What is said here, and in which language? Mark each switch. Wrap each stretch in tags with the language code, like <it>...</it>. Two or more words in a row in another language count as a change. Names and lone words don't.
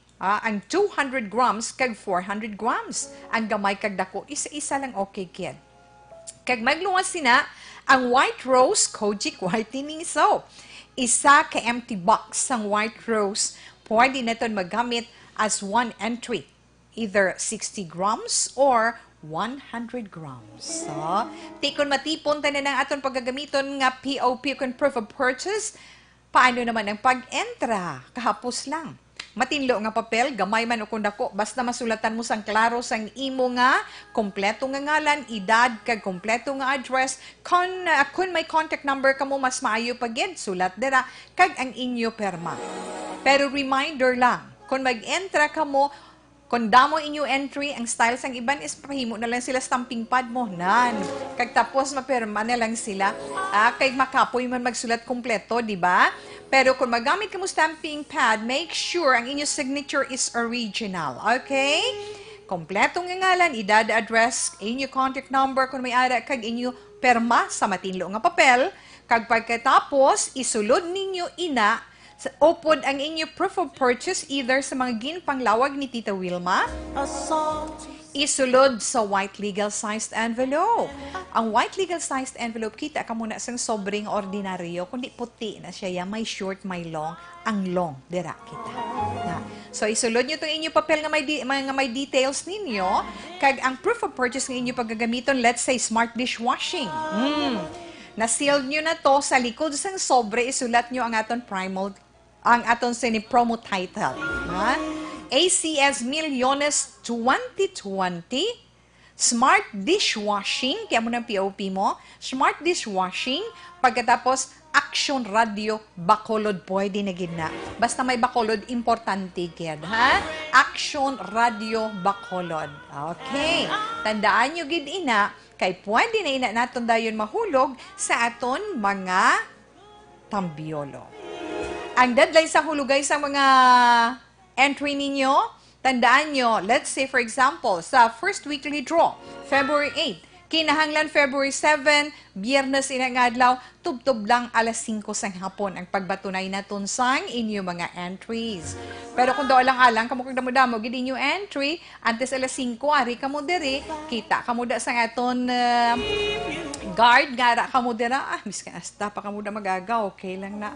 <hil>Ang 200 grams kag 400 grams. Ang gamay kag dako, isa-isa lang okay, kid. Kag magluwas sina, ang White Rose Kojic Whitening Soap. Isa ka empty box sang White Rose, pwede naton magamit as one entry.</hil> <en>Either 60 grams or 100 grams.</en> <hil>So, tikon matipon tanan ang aton paggagamiton nga POP kung</hil> <en>proof of purchase.</en> <tl>Paano naman ang pag-entra?</tl> <hil>Kahapos lang. Matinlo nga papel, gamay man o kung dako, basta masulatan mo sang klaro sang imo nga, kompleto nga ngalan, edad, kag kompleto nga address, kung may</hil> <en>contact number</en> <hil>ka mo, mas maayo pagid, sulat dira, kag ang inyo perma. Pero reminder lang, kung mag-entra ka mo, kung damo inyo entry, ang style sang iban is pahimo na lang sila</hil> <en>stamping pad</en> <hil>mo. Nan. Kag tapos mapirma na lang sila. Kay makapoy man magsulat kompleto, di ba? Pero kung magamit ka mo</hil> <en>stamping pad, make sure</en> <hil>ang inyo</hil> <en>signature is original.</en> <hil>Okay? Kompleto nga ngalan, edad, address, inyo</hil> <en>contact number,</en> <hil>kung may ara kag inyo perma sa matinlo nga papel. Kag pagkatapos, isulod ninyo ina upod ang inyo</hil> <en>proof of purchase</en> <hil>either sa mga ginpanglawag ni Tita Wilma, isulod sa</hil> <en>white legal-sized envelope. Ang white legal-sized envelope,</en> <hil>kita ka muna sang sobrang ordinaryo, kundi puti na siya, may short, may long, ang long, dira kita. Na. So, isulod nyo itong inyo papel nga may details ninyo, kag ang</hil> <en>proof of purchase</en> <hil>ng inyo paggagamiton,</hil> <en>let's say, Smart Dishwashing.</en> <hil>Na-sealed nyo na to sa likod sang sobre, isulat nyo ang aton ang aton</hil> <en>promo title.</en> <hil>ACS Milliones 2020 Smart dishwashing, kaya mo ng POP mo. Smart dishwashing, pagkatapos Action Radio Bacolod pwede na gid na. Basta may Bacolod, importante gid, ha? Action Radio Bacolod. Okay. Tandaan nyo gid ina, kay pwede na ina naton dayon mahulog sa aton mga tambiolo. Ang deadline sa hulugay sa mga entry ninyo, tandaan nyo,</hil> <en>let's say for example,</en> <hil>sa</hil> <en>first weekly draw,</en> <hil>February 8, kinahanglan February 7, Biyernes inangadlaw, tubtob lang alas 5 sang hapon ang pagbatunay naton sang inyo mga entries. Pero kung daw alang-alang kamo kung damo-damo gid inyo entry, antes alas 5 ari kamo diri, kita kamo da sang aton guard gara kamo dira, miskan asta pa kamo da magaga, okay lang na.</hil>